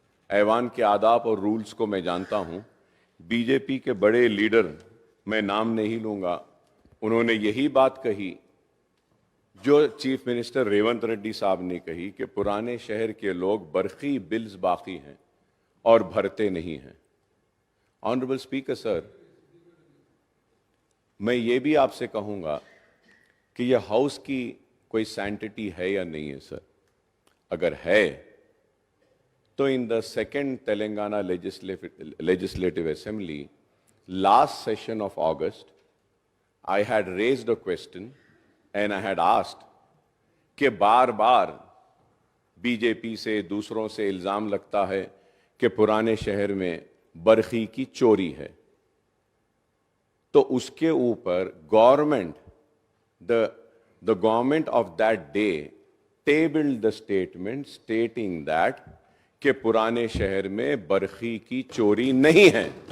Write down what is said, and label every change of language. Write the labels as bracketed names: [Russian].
[Hindi] ऐवान के आदाब और रूल्स को मैं जानता हूं। बीजेपी के बड़े लीडर, मैं नाम नहीं लूंगा, उन्होंने यही बात कही जो चीफ मिनिस्टर रेवंत रेड्डी साहब ने कही कि पुराने शहर के लोग बरखी बिल्स बाकी हैं और भरते नहीं हैं। ऑनरेबल स्पीकर सर, मैं ये भी आपसे कहूंगा कि यह हाउस की कोई सैंटिटी है या नहीं है सर। अगर है तो [English] in the second Telangana legislative assembly last session of August, I had raised a question and I had asked [Hindi] कि बार बार बीजेपी से दूसरों से इल्जाम लगता है कि पुराने शहर में बरखी की चोरी है, तो उसके ऊपर government [English] the government of that day tabled the statement stating that [Hindi] कि पुराने शहर में बरखी की चोरी नहीं है।